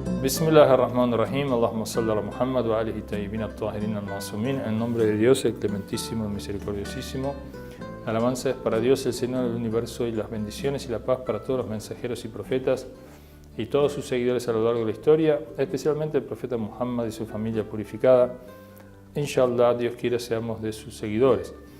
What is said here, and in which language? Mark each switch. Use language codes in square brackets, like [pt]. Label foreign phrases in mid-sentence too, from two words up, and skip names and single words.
[ar] بسم الله الرحمن الرحيم. اللهم صل على محمد وآله الطيبين الطاهرين المعصومين. [es] En nombre de Dios, el clementísimo, el misericordiosísimo. Alabanza es para Dios, el Señor del universo, y las bendiciones y la paz para todos los mensajeros y profetas y todos sus seguidores a lo largo de la historia, especialmente el profeta Muhammad y su familia purificada. Inshallah, Dios quiera seamos de sus seguidores.